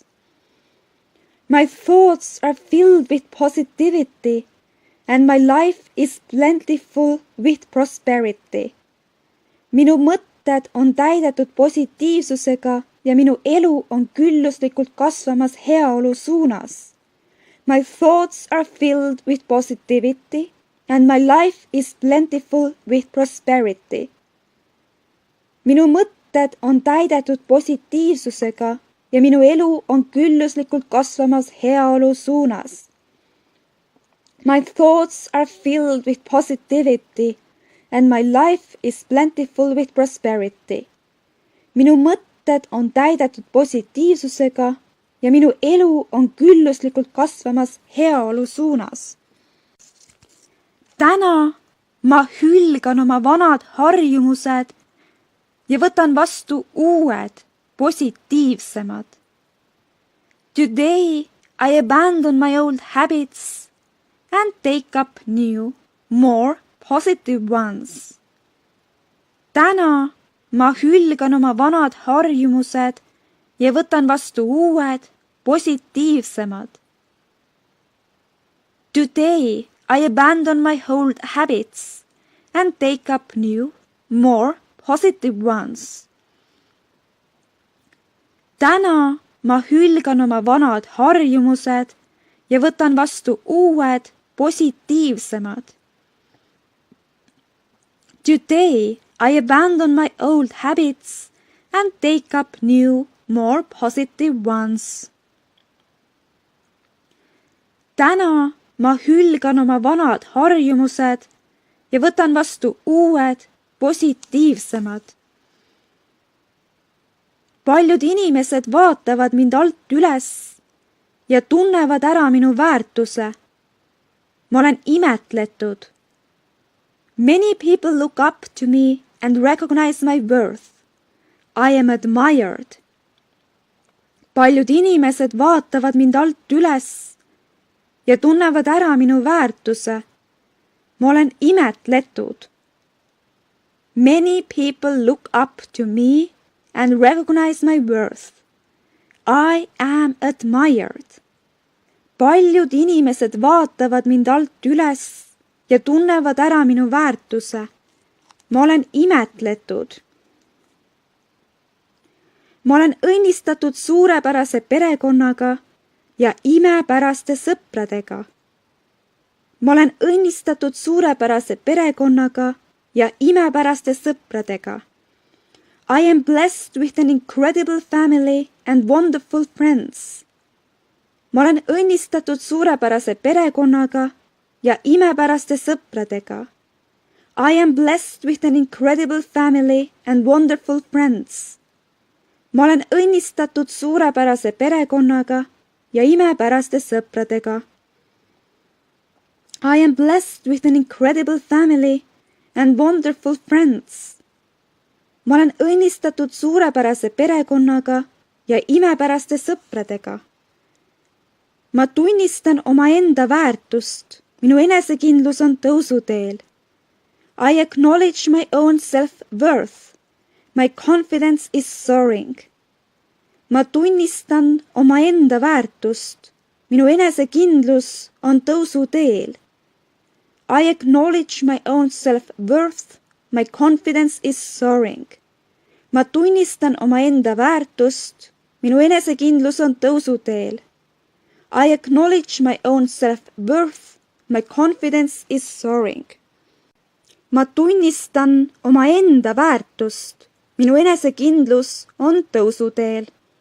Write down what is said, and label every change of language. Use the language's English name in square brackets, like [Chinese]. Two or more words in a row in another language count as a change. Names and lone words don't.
[English] My thoughts are filled with positivity and my life is plentiful with prosperity. [Estonian] Minu mõtted on täidetud positiivsusega ja minu elu on külluslikult kasvamas heaolu suunas. [English] My thoughts are filled with positivity and my life is plentiful with prosperity. [Estonian] Minu mõtted on täidetud positiivsusega ja minu elu on külluslikult kasvamas heaolu suunas. [English] My thoughts are filled with positivity and my life is plentiful with prosperity. [Estonian] Minu mõtted on täidetud positiivsusega ja minu elu on külluslikult kasvamas heaolu suunas. Täna ma hülgan oma vanad harjumused ja võtan vastu uued, positiivsemad. [English] Today I abandon my old habits and take up new, more positive ones. [Estonian] Täna ma hülgan oma vanad harjumused ja võtan vastu uued, positiivsemad. [English] Today I abandon my old habits and take up new, more positive ones. [Estonian] Täna ma hülgan oma vanad harjumused ja võtan vastu uued, positiivsemad. [English] Today I abandon my old habits and take up new, more positive ones. [Estonian] Täna ma hülgan oma vanad harjumused ja võtan vastu uued, positiivsemad. Paljud inimesed vaatavad mind alt üles ja tunnevad ära minu väärtuse. Ma olen imetletud. [English] Many people look up to me and recognize my worth. I am admired. [Estonian] Paljud inimesed vaatavad mind alt üles ja tunnevad ära minu väärtuse. Ma olen imetletud. [English] Many people look up to me and recognize my worth. I am admired. [Estonian] Paljud inimesed vaatavad mind alt üles ja tunnevad ära minu väärtuse. Ma olen imetletud. Ma olen õnnistatud suurepärase perekonnaga ja imepäraste sõpradega. Ma olen õnnistatud suurepärase perekonnaga ja imepäraste sõpradega. [English] I am blessed with an incredible family and wonderful friends. [Estonian] Ma olen õnnistatud suurepärase perekonnaga ja imepäraste sõpradega. [English] I am blessed with an incredible family and wonderful friends. [Estonian] Ma olen õnnistatud suurepärase perekonnaga ja imepäraste sõpradega. [English] I am blessed with an incredible family and wonderful friends. [Estonian] Ma olen õnnistatud suurepärase perekonnaga ja imepäraste sõpradega. Ma tunnistan omaenda väärtust. Minu enesekindlus on tõusuteel. [English] I acknowledge my own self-worth. My confidence is soaring. [Estonian] Ma tunnistan omaenda väärtust. Minu enesekindlus on tõusuteel. [English] I acknowledge my own self-worth. My confidence is soaring. [Estonian] Ma tunnistan omaenda väärtust. Minu enesekindlus on tõusuteel. [English] I acknowledge my own self-worth. My confidence is soaring. [Estonian] Ma tunnistan omaenda väärtust. Minu enesekindlus on tõusuteel.